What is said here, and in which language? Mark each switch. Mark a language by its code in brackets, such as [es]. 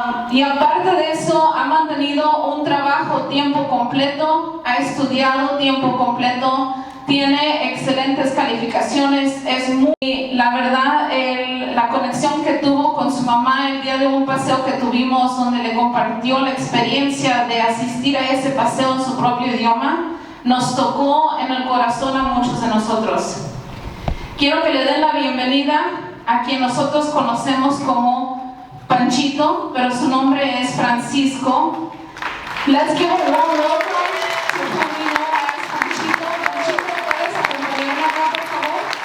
[es] Y aparte de eso, ha mantenido un trabajo tiempo completo, ha estudiado tiempo completo, tiene excelentes calificaciones, es muy, la verdad, la conexión que tuvo con su mamá el día de un paseo que tuvimos donde le compartió la experiencia de asistir a ese paseo en su propio idioma, nos tocó en el corazón a muchos de nosotros. Quiero que le den la bienvenida a quien nosotros conocemos como Panchito, pero su nombre es Francisco. [en] Let's give a warm welcome to whom we know as Panchito. [es] Panchito, ¿puedes acompañarme acá, por favor?